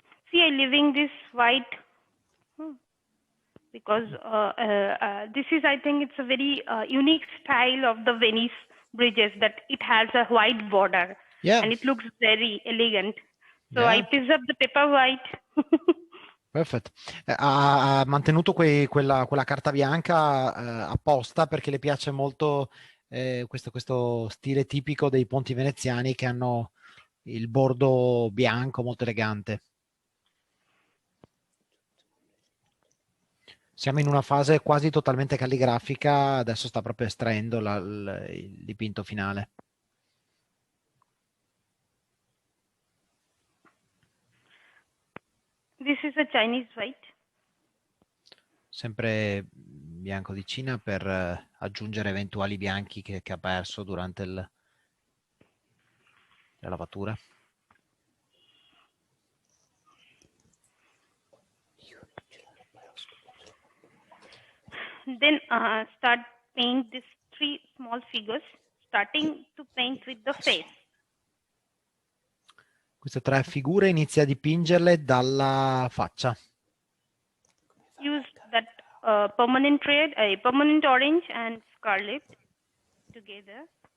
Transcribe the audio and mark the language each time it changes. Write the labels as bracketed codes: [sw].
[en] See, I leaving this white because this is, I think, it's a very unique style of the Venice bridges that it has a white border Yeah. and it looks very elegant. So Yeah. I preserve the paper white. [it] Perfetto. Ha mantenuto quella carta bianca apposta perché le piace molto questo stile tipico dei ponti veneziani che hanno il bordo bianco molto elegante. Siamo in una fase quasi totalmente calligrafica, adesso sta proprio estraendo il dipinto finale. [en] This is a Chinese white. [it] Sempre bianco di Cina per aggiungere eventuali bianchi che ha perso durante la lavatura. [en] Then start paint these 3 small figures, starting to paint with the face. [it] Queste 3 figure inizia a dipingerle dalla faccia. [en] Use that permanent red, permanent orange and scarlet together.